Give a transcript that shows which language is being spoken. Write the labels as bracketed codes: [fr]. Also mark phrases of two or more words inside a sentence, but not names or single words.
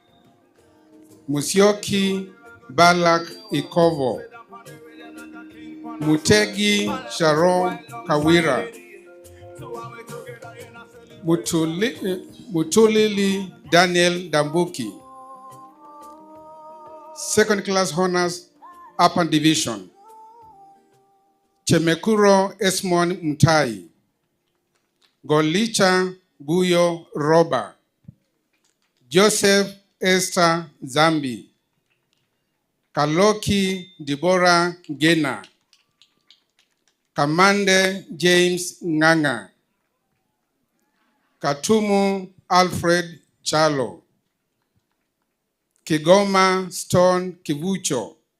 [en] Musioki Balak Ikovo, Mutegi Sharon Kawira, Mutulili Daniel Dambuki. Second class honors, upper division. Chemekuro Esmon Mtai, Golicha Guyo Roba, Joseph Esther Zambi, Kaloki Deborah Gena, Kamande James Nganga, Katumu Alfred Chalo, Kigoma Stone Kivucho,